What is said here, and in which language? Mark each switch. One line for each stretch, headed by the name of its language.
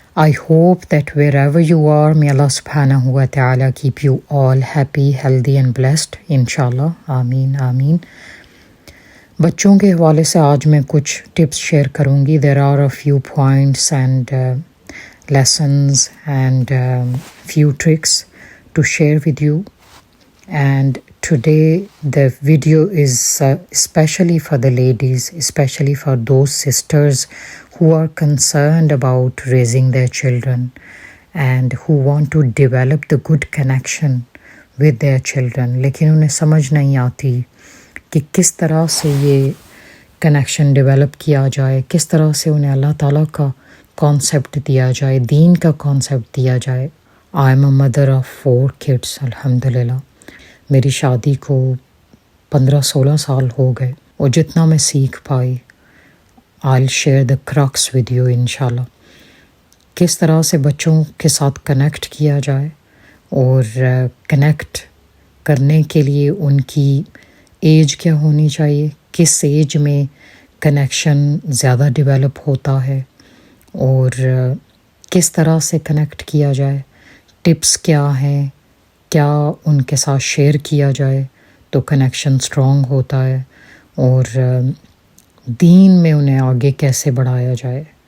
English: I hope that wherever you are, may Allah subhanahu wa ta'ala keep you all happy, healthy and blessed. Inshallah. Ameen, ameen.
Urdu: بچوں کے حوالے سے آج میں کچھ ٹپس شیئر کروں گی.
English: There are a few points and lessons and few tricks to share with you. And today the video is especially for the ladies, especially for those sisters who are concerned about raising their children and who want to develop the good connection with their children.
Urdu: لیکن انہیں سمجھ نہیں آتی کہ کس طرح سے یہ کنیکشن ڈیولپ کیا جائے، کس طرح سے انہیں اللہ تعالیٰ کا کانسیپٹ دیا جائے، دین کا کانسیپٹ دیا جائے.
English: I am a mother of 4 kids الحمدللہ.
Urdu: میری شادی کو 15-16 سال ہو گئے اور جتنا میں سیکھ پائی
English: I'll share the crux with you
Urdu: انشاءاللہ. کس طرح سے بچوں کے ساتھ کنیکٹ کیا جائے اور کنیکٹ کرنے کے لیے ان کی ایج کیا ہونی چاہیے، کس ایج میں کنیکشن زیادہ ڈیولپ ہوتا ہے اور کس طرح سے کنیکٹ کیا جائے، ٹپس کیا ہیں، کیا ان کے ساتھ شیئر کیا جائے تو کنیکشن اسٹرانگ ہوتا ہے، اور دین میں انہیں آگے کیسے بڑھایا جائے.